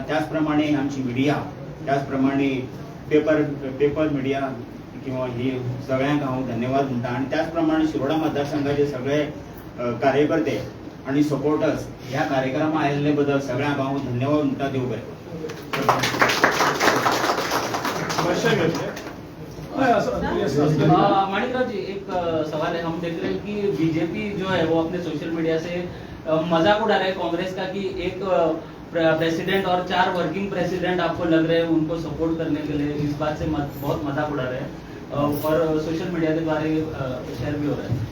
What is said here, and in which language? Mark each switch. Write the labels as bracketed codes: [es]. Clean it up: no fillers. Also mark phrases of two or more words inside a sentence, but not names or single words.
[kok] त्याचप्रमाणे आमची मिडिया, त्याचप्रमाणे [en] paper media [kok] किंवा ही सगळ्यांक हांव धन्यवाद म्हणटा. आणि त्याचप्रमाणे शिरोडा मतदारसंघाचे सगळे कार्यकर्ते आणि सपोर्टर्स ह्या कार्यक्रमाक आयिल्ले बद्दल सगळ्यांक हांव धन्यवाद म्हणटा. देव बरें. [hi] माणिकराव जी, एक सवाल है. हम देख रहे हैं कि बीजेपी जो है वो अपने [en] social media [hi] से मजाक उड़ा रहे हैं कांग्रेस का कि एक प्रेसिडेंट और 4 [en] working president [hi] आपको लग रहे हैं उनको सपोर्ट करने के लिए. इस बात से बहुत मजाक उड़ा रहे हैं और [en] social media [hi] के द्वारा शेयर भी हो रहा है.